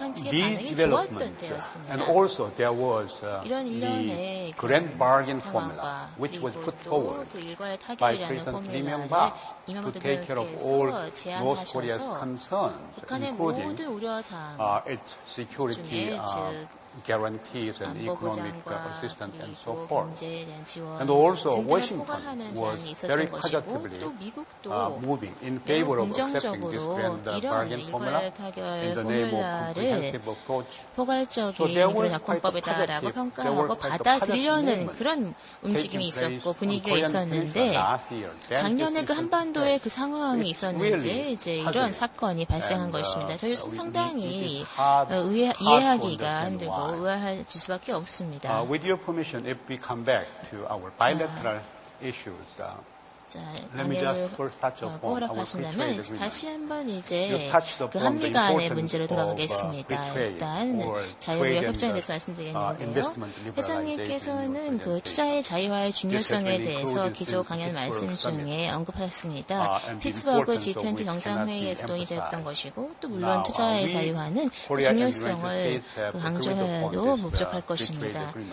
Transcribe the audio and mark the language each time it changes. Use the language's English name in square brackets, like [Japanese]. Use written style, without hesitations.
[English] These developments, and also there was the grand bargain formula, which was put forward by President Lee Myung-bak to take care of all North Korea's concerns, including its security guarantees and economic assistance and so forth. And also Washington was very positively moving in favor of accepting this grand bargain formula in the name of comprehensive approach. So there was quite a [Korean] 받아들이려는 그런 움직임이 있었고 분위기가 있었는데 작년에 그 한반도에 그 상황이 있었는지 이제 이런 사건이 발생한 것입니다. 저희 상당히 이해하기가 힘들고 의아할 수밖에 없습니다. [English] With your permission, if we come back to our bilateral issues, let me just first touch upon our free trade agreement. [Korean] 다시 한번 이제 그 한미 간의 문제로 돌아가겠습니다. 일단 자유무역 협정에 대해서 말씀드리겠는데요. 회장님께서는 그 투자의 자유화의 중요성에 대해서 기조 강연 말씀 중에 언급하셨습니다. 피츠버그 G20 정상회의에서 논의되었던 것이고 또 물론 투자의 자유화는 그 중요성을 강조해도 부족할 것입니다.